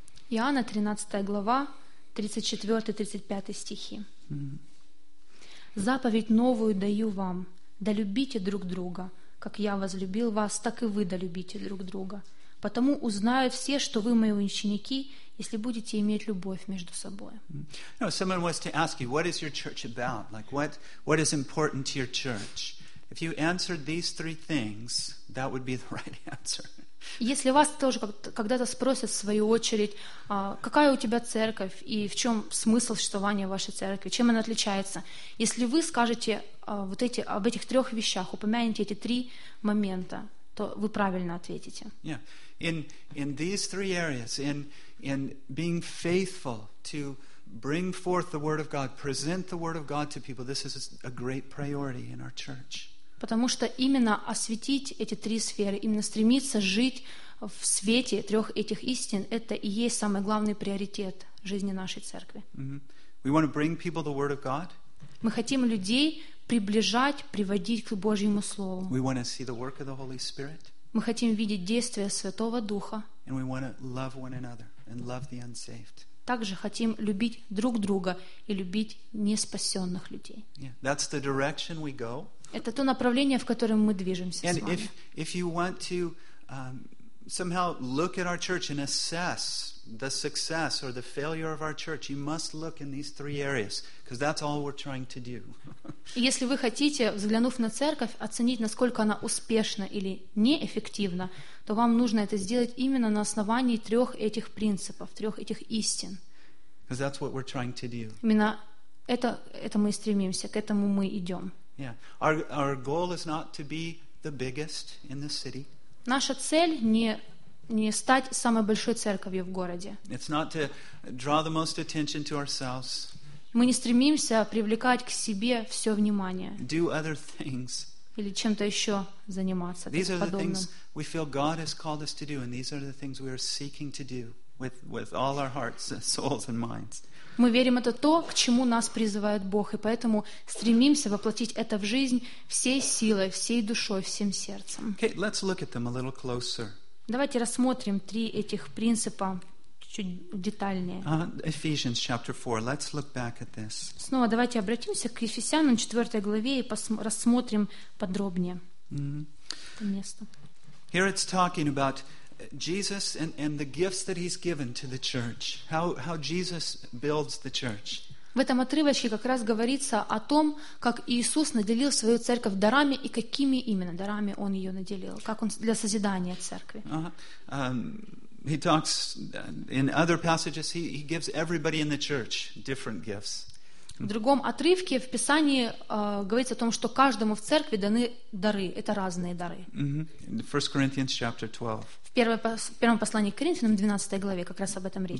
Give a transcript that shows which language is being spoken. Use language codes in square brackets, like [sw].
[ru] Иоанна 13 глава, 34-35 стихи. «Заповедь новую даю вам, да любите друг друга, как я возлюбил вас, так и вы да любите друг друга. Потому узнают все, что вы мои ученики, если будете иметь любовь между собой». [en] No, someone wants to ask you, what is your church about? Like, what is important to your church? If you answered these three things, that would be the right answer. [ru] Если вас тоже когда-то спросят, в свою очередь, какая у тебя церковь и в чем смысл существования вашей церкви, чем она отличается, если вы скажете вот эти, об этих трех вещах, упомянете эти три момента, то вы правильно ответите. Yeah. [en] In these three areas, in being faithful to bring forth the Word of God, present the Word of God to people, this is a great priority in our church. [ru] Потому что именно осветить эти три сферы, именно стремиться жить в свете трех этих истин, это и есть самый главный приоритет жизни нашей церкви. [en] We want to bring people the Word of God. [ru] Мы хотим людей приближать, приводить к Божьему Слову. [en] We want to see the work of the Holy Spirit. [ru] Мы хотим видеть действия Святого Духа. [en] And we want to love one another and love the unsaved. [ru] Также хотим любить друг друга и любить неспасенных людей. [en] Yeah, that's the direction we go. [ru] Это то направление, в котором мы движемся [en] and [ru] с вами. [en] If you want to somehow look at our church and assess the success or the failure of our church, you must look in these three areas, because that's all we're trying to do. [ru] Если вы хотите, взглянув на церковь, оценить, насколько она успешна или неэффективна, то вам нужно это сделать именно на основании трех этих принципов, трех этих истин. [en] Because that's what we're trying to do. [ru] Именно это мы и стремимся, к этому мы идем. [en] Yeah, our goal is not to be the biggest in the city. [ru] Наша цель не стать самой большой церковью в городе. [en] It's not to draw the most attention to ourselves. [ru] Мы не стремимся привлекать к себе все внимание. [en] Do other things. [ru] Или чем-то еще заниматься. [en] These are the things we feel God has called us to do, and these are the things we are seeking to do with all our hearts, souls, and minds. [ru] Мы верим, это то, к чему нас призывает Бог, и поэтому стремимся воплотить это в жизнь всей силой, всей душой, всем сердцем. [en] Okay, let's look at them a little closer. [ru] Давайте рассмотрим три этих принципа чуть детальнее. [en] Ephesians chapter 4. Let's look back at this. [ru] Снова давайте обратимся к Ефесянам 4 главе и рассмотрим подробнее это место. [en] Here it's talking about Jesus and the gifts that He's given to the church. How Jesus builds the church. [ru] В этом отрывочке как раз говорится о том, как Иисус наделил свою церковь дарами и какими именно дарами Он ее наделил, как Он для созидания церкви. [en] He talks in other passages. He gives everybody in the church different gifts. [ru] В другом отрывке в Писании говорится о том, что каждому в церкви даны дары. Это разные дары. [en] First Corinthians chapter 12. [ru] В первом послании к Коринфянам, 12 главе, как раз об этом речь.